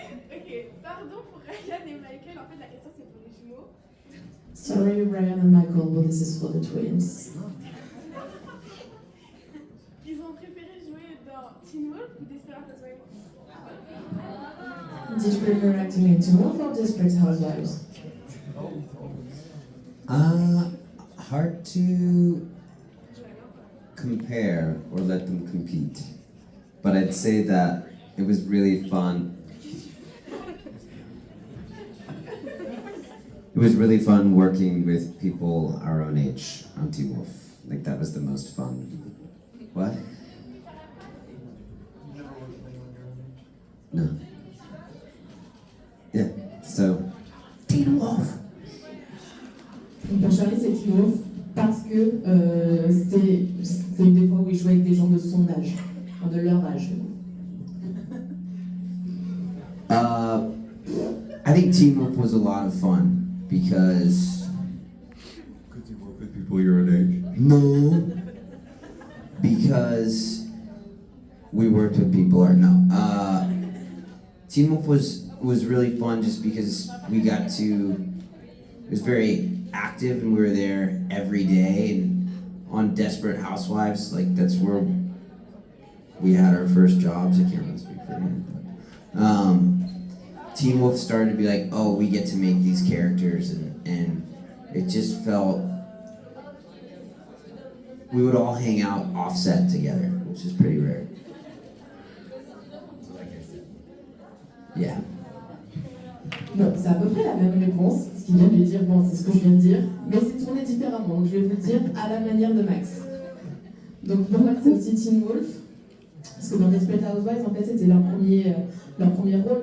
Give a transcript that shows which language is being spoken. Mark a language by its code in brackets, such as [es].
[fr] Ok, pardon pour Ryan et Michael, en fait la question c'est pour les jumeaux. [en] Sorry, Ryan and Michael, but this is for the twins. [fr] Ils ont préféré jouer dans Teen Wolf ou Desperate Housewives? [en] Did you prefer acting in Teen Wolf or Desperate Housewives? Hard to compare or let them compete. But I'd say that it was really fun. It was really fun working with people our own age on Teen Wolf. Like, that was the most fun. What? No. Yeah, so, Teen Wolf. [fr] Donc pour Charlie, c'est Teen Wolf parce que c'était une des fois où il jouait avec des gens de son âge, enfin de leur âge. [en] I think Teen Wolf was a lot of fun because... Because you work with people your own age? No. Because we worked with people Teen Wolf was really fun just because we got to... It was very active and we were there every day, and on Desperate Housewives, like that's where we had our first jobs. I can't really speak for him. Teen Wolf started to be like, oh, we get to make these characters, and it just felt we would all hang out offset together, which is pretty rare. Yeah. [fr] Bon, c'est à peu près la même réponse. Ce qu'il vient de lui dire, bon, c'est ce que je viens de dire, mais c'est tourné différemment. Donc je vais vous le dire à la manière de Max. Donc pour Max, c'est aussi Teen Wolf. Parce que dans Desperate Housewives, en fait, c'était leur premier rôle.